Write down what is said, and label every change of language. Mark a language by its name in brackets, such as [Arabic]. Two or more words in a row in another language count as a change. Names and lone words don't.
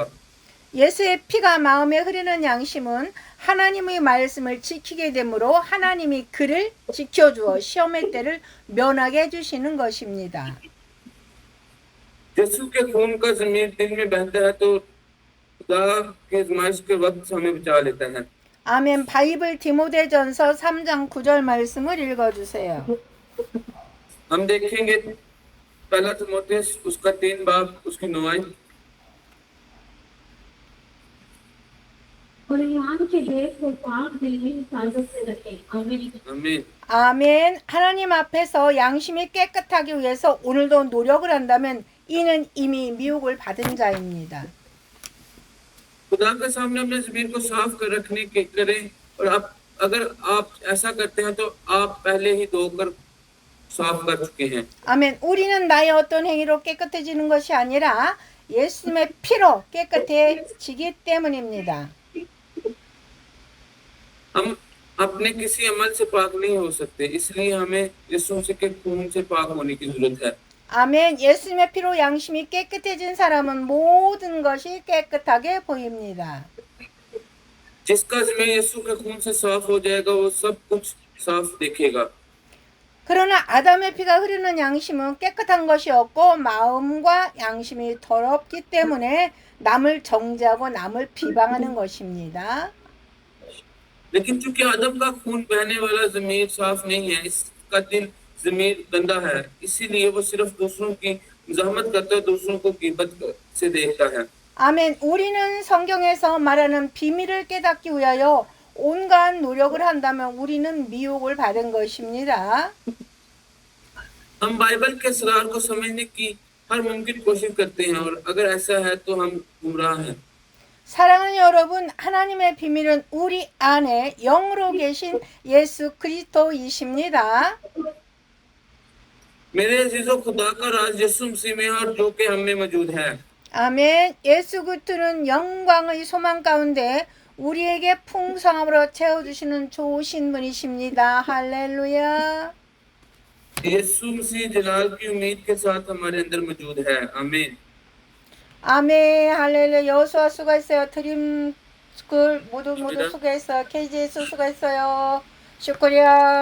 [Korean] 예수의 피가 마음에 흐르는 양심은 하나님의 말씀을 지키게 되므로 하나님이 그를 지켜주어 시험의 때를 면하게 해주시는 것입니다. [Urdu] یسوع کے خون کا ضمیر دل میں بہتا ہے تو خدا کے آزمائش کے وقت ہمیں بچا لیتا ہے. [Korean] 아멘. 바이블 디모데전서 3장 9절 말씀을 읽어주세요. [Urdu] ہم دیکھیں گے پہلا تیموتھیس اس کا 3 باب اس کی 9 آیت. اور ایمان کے دیش کو پاک دل میں حفاظت سے رکھیں. آمین. آمین. [Korean] 아멘. 하나님 앞에서 양심이 깨끗하기 위해서 오늘도 노력을 한다면 이는 이미 미혹을 받은 자입니다. [Urdu] خدا کے سامنے اپنے ضمیر کو صاف کر رکھنے کے کریں اور اگر آپ ایسا کرتے ہیں تو آپ پہلے ہی دھو کر صاف کر چکے ہیں. [Korean] 아멘. 우리는 나의 어떤 행위로 깨끗해지는 것이 아니라 예수님의 피로 깨끗해지기 때문입니다. [Urdu] ہم اپنے کسی عمل سے پاک نہیں ہو سکتے، اس لیے ہمیں یسوع مسیح کے خون سے پاک ہونے کی ضرورت ہے. [Korean] 아멘. 예수님의 피로 양심이 깨끗해진 사람은 모든 것이 깨끗하게 보입니다. [Urdu] جس کا ضمیر یسوع کے خون سے صاف ہو جائے گا وہ سب کچھ صاف دیکھے گا. [Korean] 그러나 아담의 피가 흐르는 양심은 깨끗한 것이 없고 마음과 양심이 더럽기 때문에 남을 정죄하고 남을 비방하는 것입니다. [Urdu] لیکن چونکہ آدم کا خون بہنے والا ضمیر صاف نہیں ہے، اس کا دل ضمیر گندا ہے، اسی لیے وہ صرف دوسروں کی زحمت کرتا ہے، دوسروں کو غیبت سے دیکھتا ہے. [Korean] 아멘. 우리는 성경에서 말하는 비밀을 깨닫기 위하여 온갖 노력을 한다면 우리는 미혹을 받은 것입니다. [Urdu] ہم بائبل کے اسرار کو سمجھنے کی ہر ممکن کوشش کرتے ہیں اور اگر ایسا ہے تو ہم گمراہ ہیں. [Korean] 사랑하는 여러분, 하나님의 비밀은 우리 안에 영으로 계신 예수 그리스도이십니다. [Urdu] میرے عزیزوں، خدا کا راز یسوع مسیح میں ہے اور جو کہ ہم میں موجود ہے. [Korean] 아멘. 예수 그리스도는 영광의 소망 가운데 우리에게 풍성함으로 채워주시는 좋으신 분이십니다. 할렐루야. [Urdu] یسوع مسیح جلال کی امید کے ساتھ ہمارے اندر موجود ہے. آمین. [Korean] 아멘. 할렐루야. 여호수아 수고했어요. 드림 스쿨 모두 수고했어요. KGS 수고했어요. 슈크리야.